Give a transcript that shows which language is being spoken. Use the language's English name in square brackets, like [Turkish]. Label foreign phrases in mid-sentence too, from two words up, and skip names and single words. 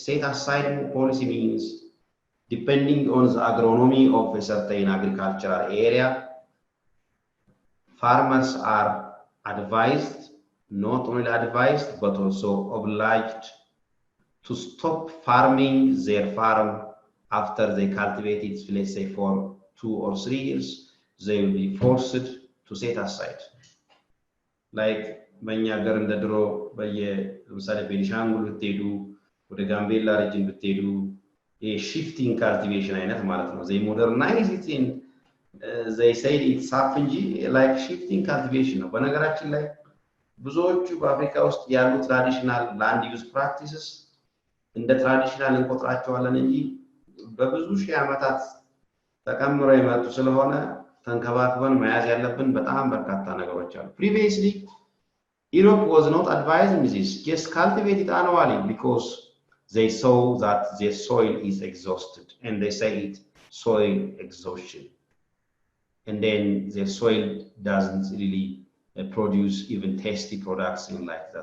[English] Set aside policy means depending on the agronomy of a certain agricultural area, farmers are advised, not only advised, but also obliged to stop farming their farm after they cultivate it, let's say for 2 or 3 years. They will be forced to set aside. [Amharic] Like በእኛ ሀገር እንደ ድሮ ለምሳሌ ቤኒሻንጉል ብትሄዱ ወደ ጋምቤላ ሪጅን ብትሄዱ [English] shifting cultivation [Amharic] አይነት ማለት ነው። [English] they modernize it in they say it's up [Amharic] እንጂ [English] like shifting cultivation [Amharic] ነው። በነገራችን ላይ ብዙዎቹ በአፍሪካ ውስጥ ያሉ [English] traditional land use practices [Amharic] እንደ ትራዲሽናል እንቆጥራቸዋለን እንጂ በብዙ ሺህ ዓመታት ተቀምረው የመጡ ስለሆነ ተንከባክበን መያዝ ያለብን በጣም በርካታ ነገሮች አሉ። [English] Previously Europe was not advising this, just cultivate it annually because they saw that their soil is exhausted, and they say it soil exhaustion, and then their soil doesn't really produce even tasty products and like that.